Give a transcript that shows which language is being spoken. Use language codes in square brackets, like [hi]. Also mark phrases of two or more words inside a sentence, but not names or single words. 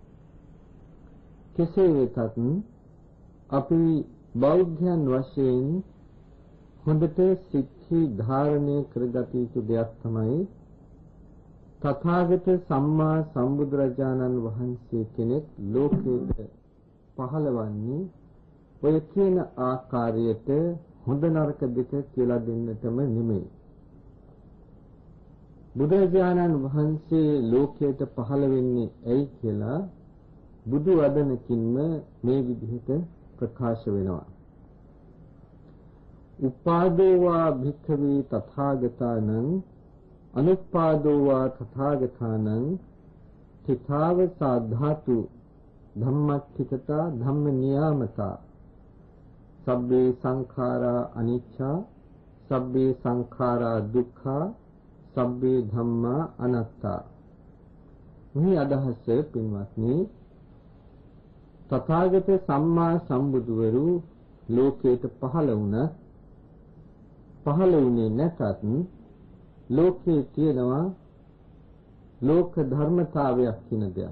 [si] කෙසේ වෙතත් අපි බෞද්ධයන් වශයෙන් හොඳට සිත්හි ධාරණය කරගත යුතු දෙයක් තමයි තථාගත සම්මා සම්බුදුරජාණන් වහන්සේ කෙනෙක් ලෝකයට පහළවන්නේ ඔය කියන ආකාරයට හොඳ නරක දෙක කියලා දෙන්නටම නෙමෙයි. බුදුරජාණන් වහන්සේ ලෝකයට පහළ වෙන්නේ ඇයි කියලා බුදු වදනකින්ම මේ විදිහට ප්‍රකාශ වෙනවා. [pi] උපාදෝ වා භික්ඛවේ තථාගතානං අනුපාදෝ වා තථාගතානං තිතාව සාධාතු ධම්මච්චිකතා ධම්ම නියාමතා සබ්බේ සංඛාරා අනිච්චා සබ්බේ සංඛාරා දුක්ඛා සබ්බේ ධම්මා අනාත්තා. [si] මේ අදහස පින්වත්නි තථාගත සම්මා සම්බුදුවරු ලෝකයට පහළ වුණේ නැතත් ලෝකයේ තියෙනවා ලෝක ධර්මතාවයක් කියන දෙයක්.